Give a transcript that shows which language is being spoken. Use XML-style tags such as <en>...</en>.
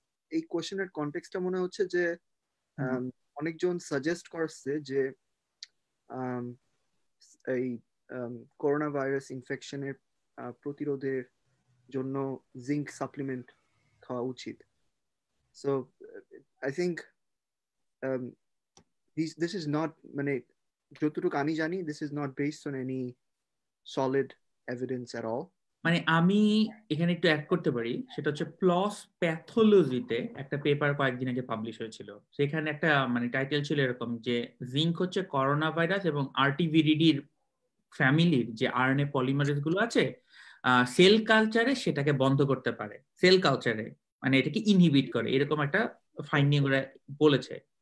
<bn>এই কোশ্চেনের কনটেক্সটটা মনে হচ্ছে যে অনেকজন সাজেস্ট করছে যে এই করোনা ভাইরাস ইনফেকশনের প্রতিরোধের জন্য জিঙ্ক সাপ্লিমেন্ট খাওয়া উচিত।</bn> <en>so I think this is not,</en> <bn>মানে যতটুকু আমি জানি,</bn> <en>this is not based on any solid evidence at all.</en> <bn>মানে আমি এখানে একটু অ্যাড করতে পারি, সেটা হচ্ছে প্লস প্যাথোলজিতে একটা পেপার কয়েকদিন আগে পাবলিশ হয়েছিল। সেখানে একটা মানে টাইটেল ছিল এরকম যে জিঙ্ক হচ্ছে করোনা ভাইরাস এবং আরটিভিরিডির ফ্যামিলির যে আরএনএ পলিমারেজ গুলো আছে সেল কালচারে সেটাকে বন্ধ করতে পারে, সেল কালচারে মানে এটাকে ইনহিবিট করে, এরকম একটা ফাইন্ডিং ওরা বলেছে।</bn>